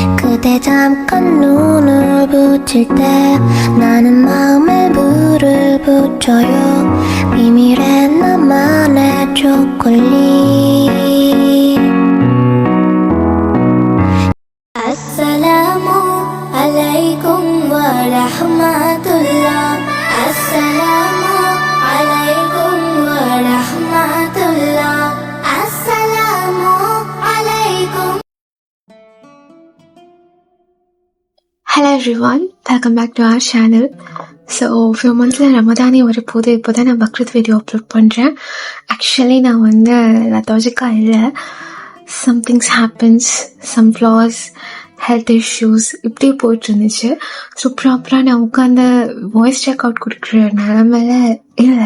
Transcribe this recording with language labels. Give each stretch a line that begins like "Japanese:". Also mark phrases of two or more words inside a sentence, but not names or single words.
Korean: 그대 잠깐 눈을 붙일 때 나는 마음에 불을 붙여요. 비밀의 나만의 초콜릿.
Arabic: السلام عليكم ورحمة الله. السلام عليكم ورحمة الله. السلام عليكم.
English: Hello everyone, welcome back to our channel. So few monthsல
Tamil: ரமதானே வரப்போது. இப்போதான் நான் பக்ரீத்
English: video upload
Tamil: பண்ணுறேன். ஆக்சுவலி நான் வந்து லத்தாஜிக்காக இல்லை,
English: somethings happens, some flaws, health issues
Tamil: இப்படியே போயிட்டு இருந்துச்சு.
English: so properly
Tamil: நான் உட்காந்து
English: voice record
Tamil: கொடுக்குற நிலமையில இல்லை.